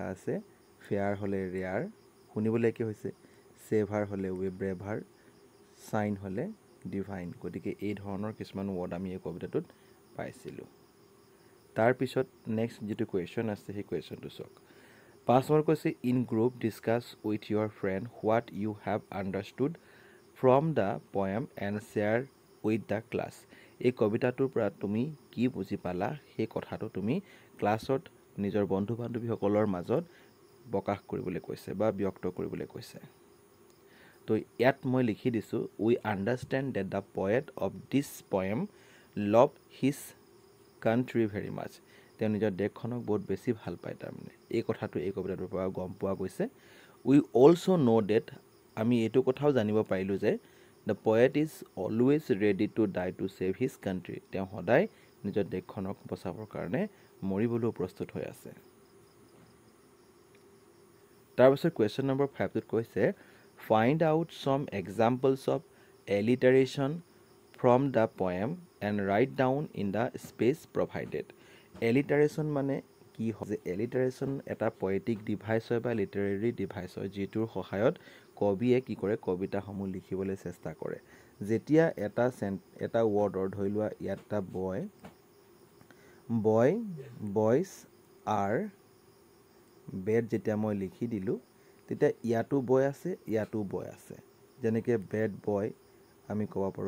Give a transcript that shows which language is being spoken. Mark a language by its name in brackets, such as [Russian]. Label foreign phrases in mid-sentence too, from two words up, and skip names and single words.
[Assamese] আছে ফেয়াৰ হলে ৰেয়াৰ শুনিবলৈ কি হৈছে সেভাৰ হলে ব্ৰেভাৰ সাইন হলে ডিভাইন গতিকে এই ধৰণৰ কিছুমান ৱৰ্ড আমি এই কবিতাটোত পাইছিলোঁ তাৰ পিছত নেক্সট যেটো কোৱেশ্চন আছে সেই কোৱেশ্চনটো চাওক 5 নম্বৰ কৈছে [English] in group discuss with your friend what you have understood from the poem and share with the class [Assamese] এই কবিতাটোৰ পৰা তুমি কি বুজি পালা সেই কথাটো তুমি ক্লাছত নিজৰ বন্ধু বান্ধৱীসকলৰ মাজত প্ৰকাশ কৰিবলৈ কৈছে বা ব্যক্ত কৰিবলৈ কৈছে তো ইয়াত মই লিখি দিছো [English] we understand that the poet of this poem loved his country very much [Assamese] তেওঁ নিজৰ দেশখনক বহুত বেছি ভাল পায় তাৰমানে এই কথাটো এই কবিতাটোৰ পৰা গম পোৱা গৈছে [English] we also know that [Assamese] আমি এটো কথাও জানিব পাৰিলো যে [English] the poet is always ready to die to save his country [Assamese] তেওঁ সদায় নিজৰ দেশখনক বচাবৰ কাৰণে মৰিবলৈ প্ৰস্তুত হৈ আছে তাৰ পিছত কোৱেশ্চন নম্বৰ 5 ত কৈছে [English] find out some examples of alliteration from the poem and write down in the space provided [Assamese] alliteration মানে কি হয় alliteration এটা [English] poetic device [Assamese] হয় বা [English] literary device [Assamese] হয় যেটোৰ সহায়ত কবিয়ে কি কৰে কবিতাসমূহ লিখিবলৈ চেষ্টা কৰে যেতিয়া এটা ৱৰ্ডৰ ধৰি লোৱা ইয়াত বয় বয়স আৰ বেড যেতিয়া মই লিখি দিলো তেতিয়া ইয়াতো বয় আছে ইয়াতো বয় আছে যেনেকৈ বেড বয় আমি ক'ব পাৰো